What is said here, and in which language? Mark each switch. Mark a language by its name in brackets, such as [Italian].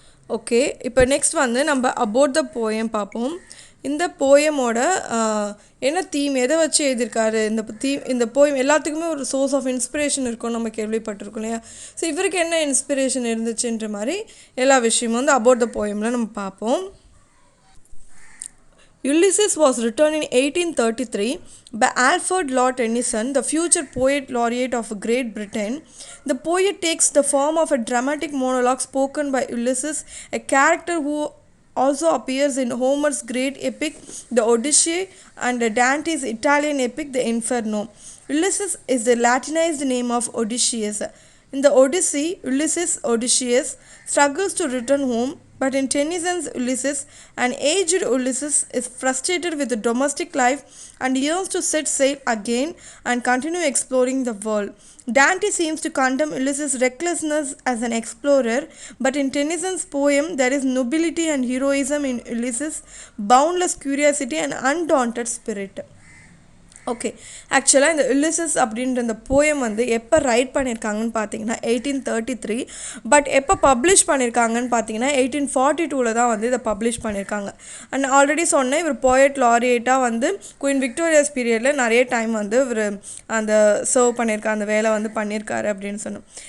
[Tamil] Okay, இப்போ next வந்து நம்ம அபவுட் த போயம் பார்ப்போம். இந்த போயமோட என்ன தீம், எதை வச்சு எழுதியிருக்காரு இந்த போயம் எல்லாத்துக்குமே ஒரு சோர்ஸ் ஆஃப் இன்ஸ்பிரேஷன் இருக்கும், நம்ம கேள்விப்பட்டிருக்கோம் இல்லையா. ஸோ இவருக்கு என்ன இன்ஸ்பிரேஷன் இருந்துச்சுன்ற மாதிரி எல்லா விஷயமும் வந்து அபவுட் த போயமில் நம்ம பார்ப்போம். [English] Ulysses was written in 1833 by Alfred Lord Tennyson, the future poet laureate of Great Britain. The poet takes the form of a dramatic monologue spoken by Ulysses, a character who also appears in Homer's great epic, the Odyssey, and Dante's Italian epic, the Inferno. Ulysses is the Latinized name of Odysseus. In the Odyssey, Odysseus struggles to return home, but in Tennyson's Ulysses, an aged Ulysses is frustrated with the domestic life and yearns to set sail again and continue exploring the world. Dante seems to condemn Ulysses' recklessness as an explorer, but in Tennyson's poem there is nobility and heroism in Ulysses' boundless curiosity and undaunted spirit. [Tamil] Okay, ஆக்சுவலாக இந்த Ulysses அப்படின்ற இந்த poem வந்து எப்போ right பண்ணியிருக்காங்கன்னு பார்த்தீங்கன்னா 1833. But எப்போ publish பண்ணியிருக்காங்கன்னு பார்த்தீங்கன்னா 1842 தான் வந்து இதை பப்ளிஷ் பண்ணியிருக்காங்க. அண்ட் ஆல்ரெடி சொன்னேன் இவர் போயட் லாரியேட்டாக வந்து குயின் விக்டோரியாஸ் பீரியடில் நிறைய டைம் வந்து இவர் அந்த சர்வ் பண்ணியிருக்காரு, அந்த வேலை வந்து பண்ணியிருக்காரு அப்படின்னு சொன்னோம்.